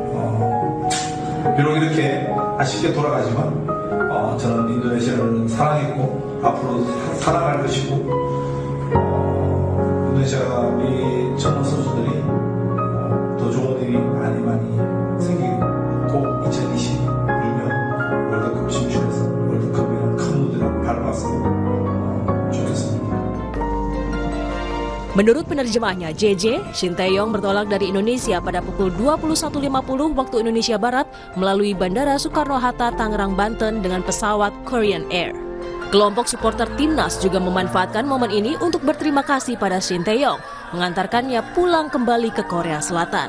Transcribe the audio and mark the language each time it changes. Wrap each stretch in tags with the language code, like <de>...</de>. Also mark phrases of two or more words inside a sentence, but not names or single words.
<ko>비록 이렇게 아쉽게 돌아가지만 저는 인도네시아를 사랑했고 앞으로 사랑할 것이고 인도네시아가 우리 젊은 선수들이 더 좋은 일이 많이 생기고 2026년 월드컵 진출해서 월드컵이라는 큰 무대를 밟았으면 좋겠습니다.</ko> <id>Menurut penerjemahnya JJ, Shin Tae-yong bertolak dari Indonesia pada pukul 21.50 waktu Indonesia Barat melalui Bandara Soekarno-Hatta, Tangerang, Banten dengan pesawat Korean Air. Kelompok supporter timnas juga memanfaatkan momen ini untuk berterima kasih pada Shin Tae-yong, mengantarkannya pulang kembali ke Korea Selatan.</id>